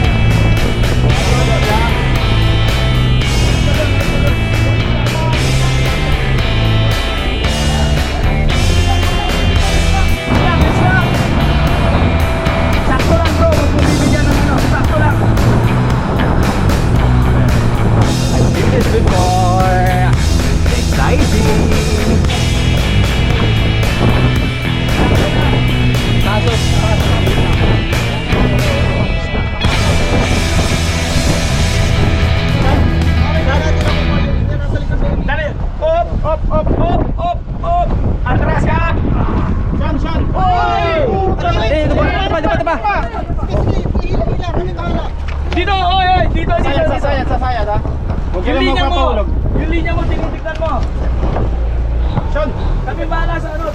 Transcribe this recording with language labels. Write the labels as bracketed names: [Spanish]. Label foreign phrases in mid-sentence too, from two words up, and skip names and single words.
[Filipino] Sakto lang bro, huwag mong bibigyan ng ano. Sakto lang. [English] This is before. Exciting. [Filipino] Dali. Op, op, op, op, op, op. Atras ka. Shan, shan. Oy! Ito ba? Dito, oy, oy. Dito, dito. Sasayad ha? Yung Huwag ka lang linya mo. magpapahulog. Yung linya mo, tinitignan mo. Sean! Kami bahala sa ano.